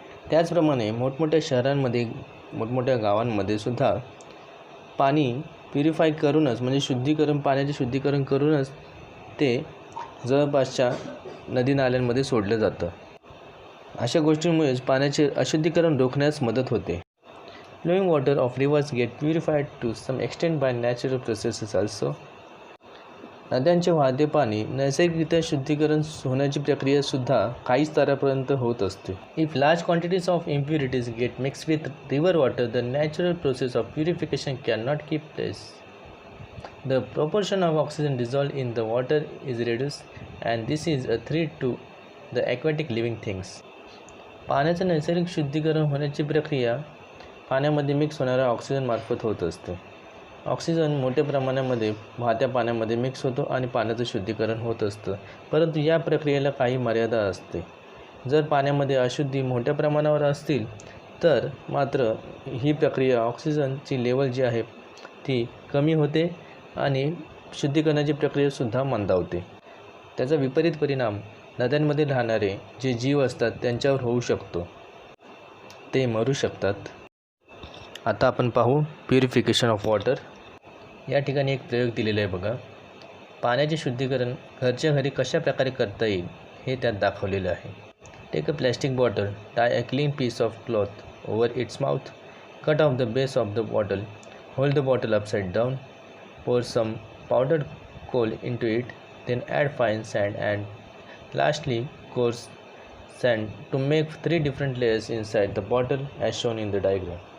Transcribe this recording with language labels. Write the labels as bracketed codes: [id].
[mr] त्याचप्रमाणे मोठमोठ्या शहरांमध्ये, मोठमोठ्या गावांमध्ये सुद्धा पाणी प्युरिफाय करूनच म्हणजे पाण्याचे शुद्धीकरण करूनच ते जवळपासच्या नदी नाल्यांमध्ये सोडलं जातं. अशा गोष्टींमुळेच पाण्याचे अशुद्धीकरण रोखण्यास मदत होते. [en] Flowing water of rivers get purified to some extent by natural processes also. [mr] नद्यांचे वाहते पाणी नैसर्गिकरित्या शुद्धीकरण होण्याची प्रक्रिया सुद्धा काही स्तरापर्यंत होत असते. [en] If large quantities of impurities get mixed with river water, the natural process of purification cannot keep place. The proportion of oxygen dissolved in the water is reduced, and this is a threat to the aquatic living things. [mr] पाण्याचे नैसर्गिक शुद्धीकरण होण्याची प्रक्रिया पाण्यामध्ये mix होणाऱ्या ऑक्सिजनमार्फत होत असते. Oxygen मोठ्या प्रमाणामध्ये वाहत्या पाण्यामध्ये मिक्स होतो आणि पाण्याचं शुद्धीकरण होत असतं. परंतु या प्रक्रियेला काही मर्यादा असते. जर पाण्यामध्ये अशुद्धी मोठ्या प्रमाणावर असतील तर मात्र ही प्रक्रिया ऑक्सिजनची लेवल जी आहे ती कमी होते आणि शुद्धीकरणाची प्रक्रियासुद्धा मंदावते. त्याचा विपरीत परिणाम नद्यांमध्ये राहणारे जे जीव असतात त्यांच्यावर होऊ शकतो. ते मरू शकतात. आता आपण पाहू [en] Purification of water. [mr] या ठिकाणी एक प्रयोग दिलेला आहे बघा. पाण्याचे शुद्धीकरण घरच्या घरी कशा प्रकारे करता येईल हे त्यात दाखवलेलं आहे. [en] Take a plastic bottle, tie a clean piece of cloth over its mouth, cut off the base of the bottle, hold the bottle upside down, pour some powdered coal into it, then add fine sand and lastly coarse sand to make 3 different layers inside the bottle as shown in the diagram.